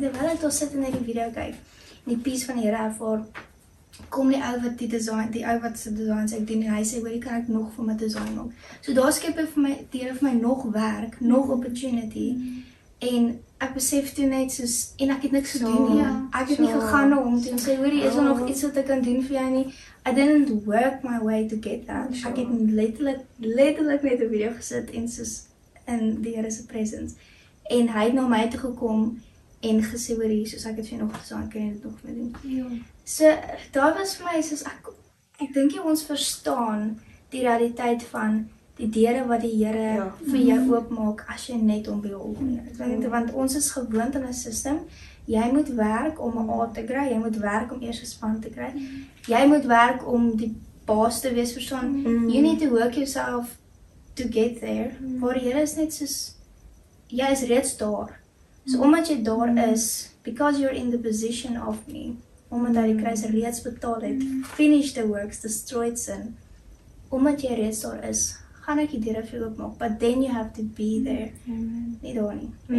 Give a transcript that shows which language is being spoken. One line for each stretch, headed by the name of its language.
Afrikaans: Terwyl ek daar sit en net die video kyk. En die peace van die Here ervaar kom die ou wat die ou wat se designs ek doen en hy sê hoorie kan ek nog vir my design maak. So daar skep hy vir my die Here vir my nog werk, nog opportunity. En ek besef toe net soos en ek het niks gedoen nie. Ek het nie gegaan na hom toe en sê hoorie is daar nog iets wat ek kan doen vir jou nie.
English: I didn't work my way to get that.
Afrikaans: Ek het letterlik net 'n video gesit en soos in die Here se presence. En hy het na my toe gekom en gesê hoorie soos ek het vir jou nog gesê, kan jy dit nog mee doen? Ja. So daar was vir my soos ek dink jy ons verstaan die realiteit van die deure wat die Here vir jou oopmaak as jy net hom behold. Want ons is gewoond aan 'n stelsel. Jy moet werk om 'n A te kry, jy moet werk om eers 'n span te kry. Jy moet werk om die baas te wees verstaan.
English: You need to work yourself to get there.
Afrikaans: Maar die Here is net soos jy is reeds daar. So omdat jy daar is,
English: because you're in the position of me,
Afrikaans: omdat hy die kruis reeds betaal het,
English: finish the works, destroyed sin.
Afrikaans: Omdat jy reeds daar is, gaan ek die deure vir jou oopmaak,
English: but then you have to be there.
Afrikaans: Nie daar nie.